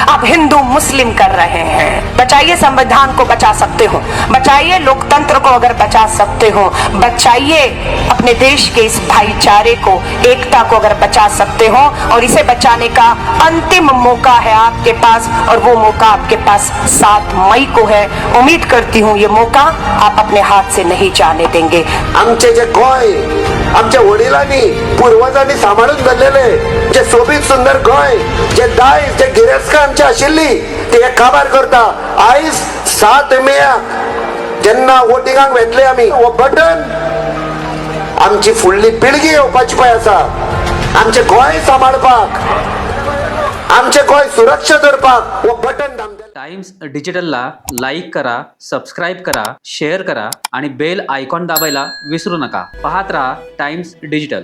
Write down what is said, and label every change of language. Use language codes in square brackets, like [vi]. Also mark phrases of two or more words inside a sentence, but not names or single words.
[hi] आप हिंदू मुस्लिम कर रहे हैं। बचाइए संविधान को, बचा सकते हो, बचाइए लोकतंत्र को अगर बचा सकते हो, बचाइए अपने देश के इस भाईचारे को, एकता को अगर बचा सकते हो, और इसे बचाने का अंतिम मौका है आपके पास, और वो मौका आपके पास 7 मई को है। उम्मीद करती हूँ ये मौका आप अपने हाथ से नहीं जाने देंगे। [kok] आमचे जे गोय आमच्या वडिलांनी पूर्वजांनी सांभाळून धरलेले जे सोबीत सुंदर गोय, जे दायज जे गिरेस्का आमची आशिल्ली ते एक काबार करता। आयज 7 मे जेन्ना वोटिंगाक वेतले आमी, हो बटन आमची फुडली पिळगी येवपाची पळय आसा, आमचे गोंय सांबाळपाक, आमचे गोंय सुरक्षा धरपाक हो बटन दामले। [mr] टाइम्स डिजिटलला लाईक करा, सबस्क्राईब करा, शेअर करा आणि [en] bell icon [mr] दाबायला विसरू नका। पाहत रहा टाइम्स डिजिटल।